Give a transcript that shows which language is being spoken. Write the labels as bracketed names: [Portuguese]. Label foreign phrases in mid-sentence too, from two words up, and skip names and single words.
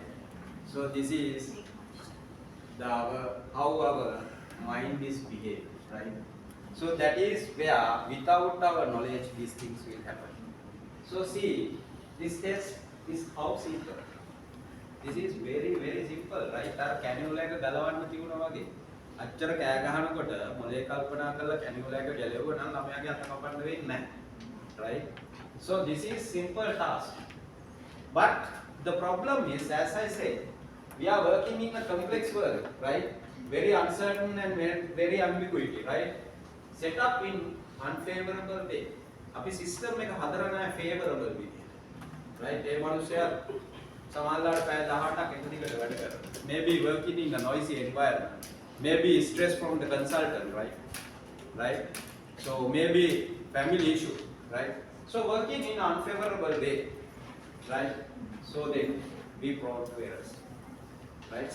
[English] So this is how our mind is behaved, right? So that is where without our knowledge these things will happen. So see, this test is how simple. This is very simple, right? [Sinhala] අර කැනියුලා එක ගලවන්න තියුණා වගේ. අච්චර කෑ ගහනකොට මොලේ කල්පනා කරලා කැනියුලා එක ගැලෙවුවා නම් ළමයාගේ අත කපන්න වෙන්නේ නැහැ. [English] Right? So this is simple task. But the problem is, as I said, we are working in a complex world, right? Very uncertain and very ambiguity, right? Set up in unfavorable way. [Sinhala] අපි system එක හදලා නැහැ favorable විදියට. Right? ඒ මනුස්සයා සමහරවිට පැය 18ක් එක දිගට වැඩ කරනවා. [English] Maybe working in a noisy environment. Maybe stress from the consultant, right? Right? So maybe family issue, right? So working in unfavorable way, right? So then be prone to errors, right?